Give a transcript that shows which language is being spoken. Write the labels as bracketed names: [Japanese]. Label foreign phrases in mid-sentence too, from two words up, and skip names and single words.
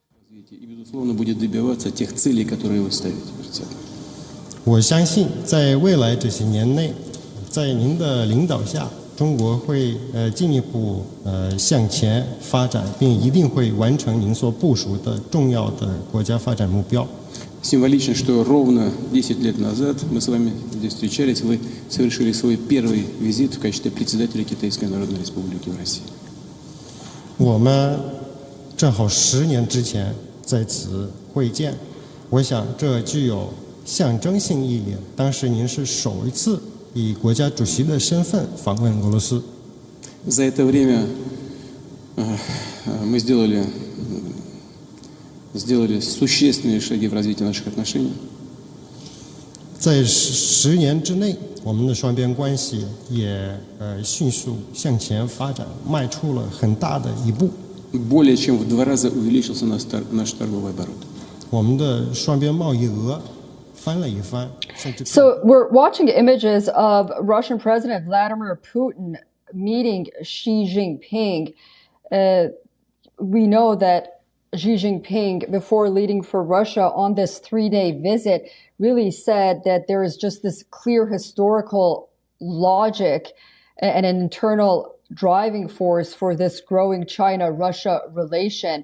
[Chinese] 我相信，在未来这些年内，在您的领导下，中国会进一步向前发展，并一定会完成您所部署的重要的国家发展目标。 [Russian] Символично, что ровно 10 лет назад мы с вами здесь встречались, вы совершили свой первый визит в качестве председателя Китайской Народной Республики в России. [Chinese] 我们正好10年之前在此会见，我想这具有象征性意义。当时您是首一次以国家主席的身份访问俄罗斯。 [Russian] За это время мы сделали существенные шаги в развитии наших отношений. [Chinese] 在10年之内，我们的双边关系也迅速向前发展，迈出了很大的一步。 [Russian] Более чем в 2 раза увеличился наш торговый оборот. [Chinese] 我们的双边贸易额翻了一番。 [English] So we're watching images of Russian President Vladimir Putin meeting Xi Jinping. We know that Xi Jinping, before leading for Russia on this 3-day visit, really said that there is just this clear historical logic and an internal driving force for this growing China-Russia relation.